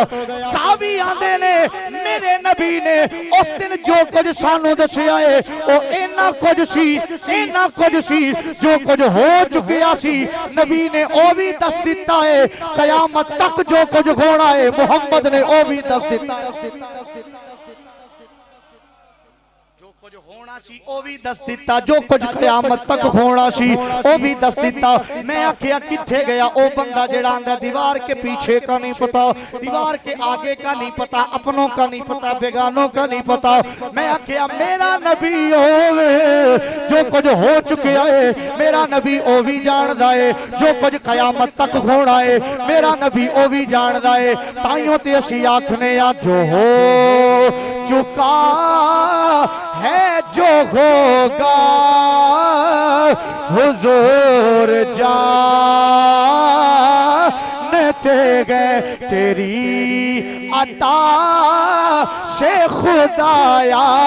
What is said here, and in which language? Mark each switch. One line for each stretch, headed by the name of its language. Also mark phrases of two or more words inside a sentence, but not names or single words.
Punjabi: صحابی آندے نے میرے نبی نے اس دن جو کچھ سانو دسیا ہے وہ اینا کچھ سی جو کچھ ہو چکیا سی نبی نے او بھی دس دیتا ہے، قیامت تک جو کچھ ہونا ہے محمد نے او بھی دس دیتا ہے، او بھی دس دیتا، جو کچھ قیامت تک ہونا سی او بھی دس دیتا۔ میں آکھیا کتھے گیا او بندہ جڑا آندہ
Urdu: دیوار کے پیچھے کا نہیں پتا، دیوار کے آگے کا نہیں پتا، اپنوں کا نہیں پتا، بیگانوں کا نہیں پتا۔
Punjabi: میں آکھیا میرا نبی ہوئے جو کچھ ہو چکے آئے، میرا نبی او بھی جان دائے، جو کچھ قیامت تک ہونا ہے میرا نبی او بھی جان دائے۔ تائیوں تے اسی آکھنے یا
Urdu: جو ہو چکا ہے جو ہوگا حضور جانتے گئے تیری عطا سے خدایا